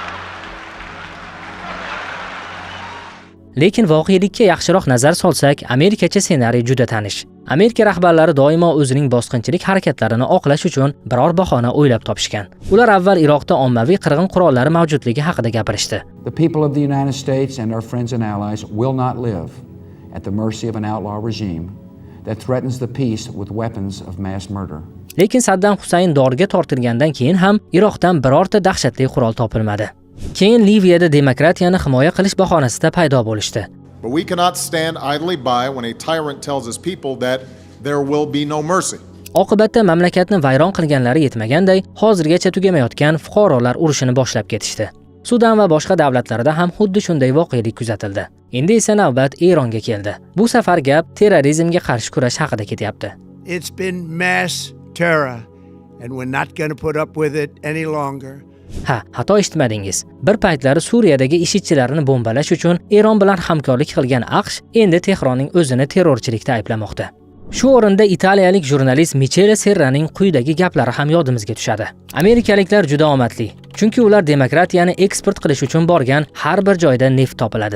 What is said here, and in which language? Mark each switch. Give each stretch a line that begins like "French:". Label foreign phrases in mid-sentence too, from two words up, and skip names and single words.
Uzbek: Lekin voqelikka yaxshiroq nazar solsak, Amerikacha ssenariy juda tanish. Amerika rahbarlari doimo o'zining bosqinchilik harakatlarini oqlash uchun biror bahona o'ylab topishgan. Ular avval Iroqda ommaviy qirg'in qurollari mavjudligi haqida gapirishdi.
English: The people of the United States and our friends and allies will not live at the mercy of an outlaw regime that threatens the peace with weapons of mass murder.
Uzbek: Lekin Saddam Husayn dorga tortilgandan keyin ham Iroqdan birorta dahshatli qurol topilmadi. Keyin Liviyada demokratiyani himoya qilish bahonasida paydo bo'lishdi.
English: But we cannot stand idly by when a tyrant tells his people that there will be no mercy.
Uzbek: Oqibatda mamlakatni vayron qilganlari yetmaganday, hozirgacha tugamayotgan fuqarolar urushini boshlab ketishdi. Sudan va boshqa davlatlarda ham xuddi shunday voqelik kuzatildi. Endi esa navbat Eronga keldi. Bu safar gap terrorizmga qarshi kurash haqida ketyapti.
English: It's been mass terror and we're not going to put up with it any longer.
Uzbek: Xato eshitmadingiz. Bir paytlari Suriyadagi IShIDchilarni bombalash uchun Eron bilan hamkorlik qilgan AQSh endi Tehronning o'zini terrorchilikda ayblamoqda. Shu o'rinda italiyalik jurnalist Michele Serraning quyidagi gaplari ham yodimizga tushadi. Amerikaliklar juda omadli, chunki ular demokratiyani eksport qilish uchun borgan har bir joyda neft topiladi.